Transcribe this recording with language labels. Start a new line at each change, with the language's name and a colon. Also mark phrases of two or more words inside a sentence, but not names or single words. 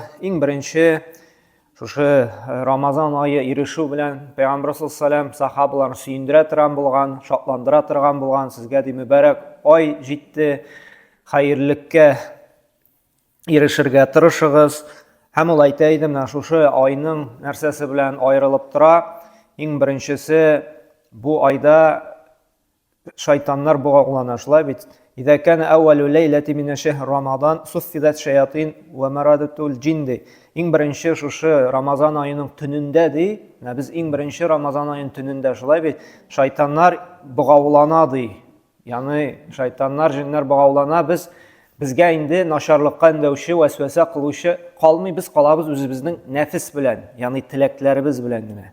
Tatar: Иң беренче шушы Рамазан айы ирешү белән Пәйгамбер саллаллаһу сахабаларны сөендерә торган булган, шатландыра торган булган, сезгә ди мүбәрәк ай җитте, хәерлеккә ирешергә тырышыгыз. Һәм ул әйтә иде, менә шушы айның нәрсәсе белән аерылып тора. Иң беренчесе, бу айда шайтаннар бугаулана. Шулай бит?
Arabic: إذا كان أول ليلة من شهر رمضان صفدت الشياطين ومرادة الجن.
Tatar: Иң беренче шушы Рамазан айының төнендә ди. Без иң беренче Рамазан айының төнендә, шулай бит, шайтаннар бугаулана ди. Ягъни шайтаннар, җиннәр бугаулана. Безгә инде начарлыкка өндәүче, вәсвәсә кылучы калмый, без калабыз үзебезнең нәфес белән, ягъни теләкләребез белән генә.